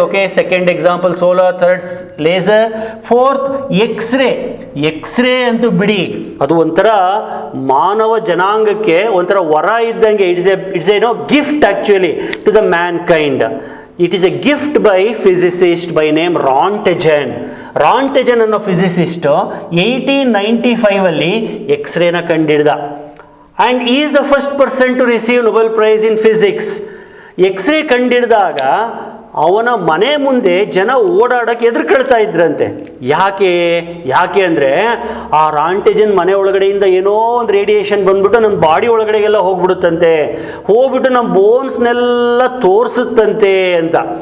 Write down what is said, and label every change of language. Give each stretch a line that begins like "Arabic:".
Kannada: Okay, second example solar, third laser, fourth x ray ಅಂತೂ ಬಿಡಿ, ಅದು ಒಂಥರ ಮಾನವ ಜನಾಂಗಕ್ಕೆ ಒಂಥರ ವರ ಇದ್ದಂಗೆ.
English: It's a gift actually to the mankind. It is a gift by physicist by name Roentgen
Kannada: ಅನ್ನೋ physicist 1895 ಎಕ್ಸ್ರೇನ ಕಂಡಿಡ್ದ.
English: and he is the first person to receive Nobel Prize in Physics.
Kannada: X ray ಕಂಡಿಡಿದಾಗ ಅವನ ಮನೆ ಮುಂದೆ ಜನ ಓಡಾಡಕ್ಕೆ ಎದುರುಕೊಳ್ತಾ ಇದ್ರಂತೆ. ಯಾಕೆ ಅಂದರೆ ಆ ರಾಂಟೆಜನ್ ಮನೆ ಒಳಗಡೆಯಿಂದ ಏನೋ ಒಂದು ರೇಡಿಯೇಷನ್ ಬಂದ್ಬಿಟ್ಟು ನಮ್ಮ ಬಾಡಿ ಒಳಗಡೆಗೆಲ್ಲ ಹೋಗ್ಬಿಟ್ಟು ನಮ್ಮ ಬೋನ್ಸ್ನೆಲ್ಲ ತೋರಿಸುತ್ತಂತೆ ಅಂತ.